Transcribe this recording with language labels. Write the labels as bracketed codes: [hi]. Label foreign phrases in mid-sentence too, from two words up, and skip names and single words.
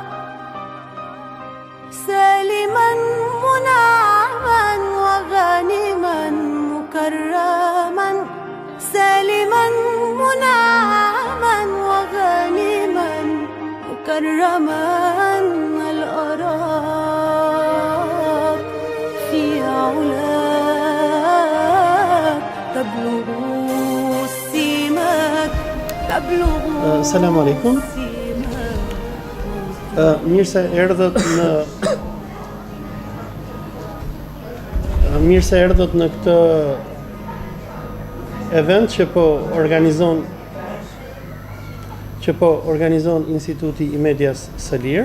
[ar] سالما منعما وغانما مكرما سالما منعما وغانما مكرما هل أراك في علاك تبلغ السماك سلام عليكم. [sq] Mirë se erdhët në këtë event që po organizon Instituti i Medias së Lirë.